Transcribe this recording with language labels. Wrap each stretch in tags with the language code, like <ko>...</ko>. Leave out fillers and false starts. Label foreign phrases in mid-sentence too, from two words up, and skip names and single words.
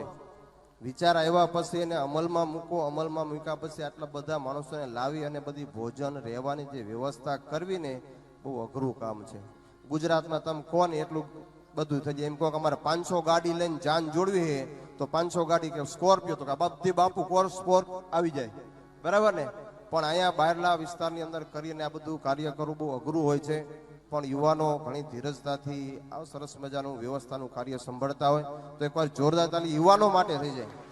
<gu>વિચાર આવ્યા પછી એને અમલમાં મૂકો, અમલમાં મૂક્યા પછી આટલા બધા માણસોને લાવી અને બધી ભોજન રહેવાની જે વ્યવસ્થા કરવી ને બહુ અઘરું કામ છે। ગુજરાતમાં તમે કોણ एटલું બધું થઈ જાય। એમ કહો કે અમારે 500 ગાડી લઈને જાન જોડવી છે તો 500 ગાડી કે સ્કોર્પિયો તો કે બધી બાપુ કોર સ્કોર આવી જાય, બરાબર ને। પણ અહીંયા બહારના વિસ્તારની અંદર કરીને આ બધું કાર્ય કરવું બહુ અઘરું હોય છે। પણ યુવાનો ઘણી ધીરજતાથી આ સરસ મજાનું વ્યવસ્થાનું કાર્ય સંભાળતા હોય તો એકવાર જોરદાર તાલી યુવાનો માટે થઈ જાય।</gu>